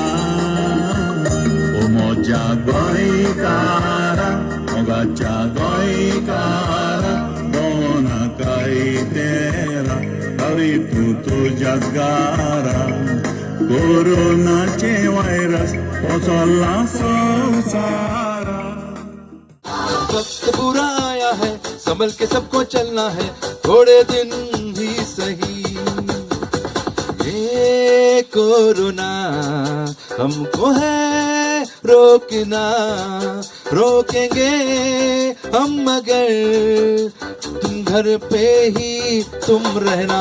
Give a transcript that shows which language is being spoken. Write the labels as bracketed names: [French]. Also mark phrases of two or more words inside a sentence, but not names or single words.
[Konkani] ओ मोच्या गोंयकारा, मोगाच्या गोंयकारा, दोनाकाय तेरा, हरी तूं तुज्याच घारा. कोरोनाचे वायरस पसरला संसारा. [Hindi] वक्त बुरा आया है, संभल के सबको चलना है, थोड़े दिन ही सही. ये कोरोना हमको है रोकना, रोकेंगे हम मगर तुम घर पे ही तुम रहना.